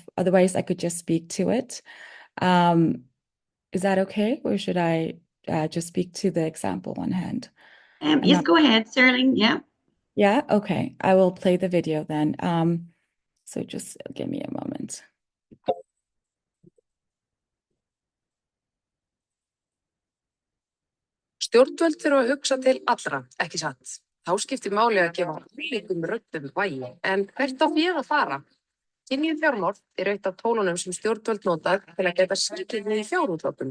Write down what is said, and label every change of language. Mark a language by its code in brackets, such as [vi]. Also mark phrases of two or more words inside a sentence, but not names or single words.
[en] Otherwise, I could just speak to it. Is that okay? Or should I just speak to the example on hand? Yes, go ahead, Sterling. Yeah. Yeah, okay. I will play the video then. So just give me a moment. [is] Stjórnvöld þurfa að hugsa til allra, ekki satt. Þá skiptir máli að gefa ólíkum röddum vægi. En hvert á féð að fara? Kynjuð fjármál er eitt af tólunum sem stjórnvöld nota til að geta skilyrði í fjárútlátum.